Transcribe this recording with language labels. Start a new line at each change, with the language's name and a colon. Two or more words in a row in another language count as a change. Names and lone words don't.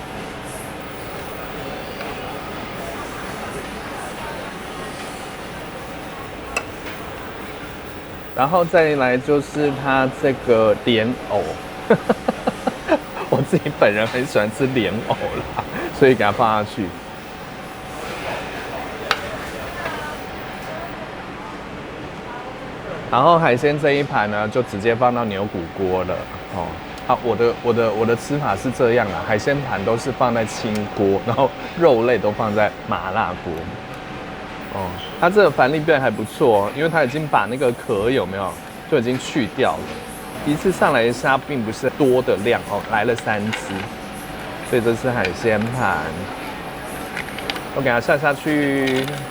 Chinese: 然後再來就是它這個蓮藕，我自己本人很喜歡吃蓮藕啦，所以給它放下去。然後海鮮這一盤呢，就直接放到牛骨鍋了哦。好，我的吃法是這樣啊，海鮮盤都是放在清鍋，然後肉類都放在麻辣鍋。哦，它這個凡立貝還不錯哦，因為它已經把那個殼有沒有就已經去掉了。一次上來的蝦並不是多的量哦，來了3隻，所以這是海鮮盤，我給它下去。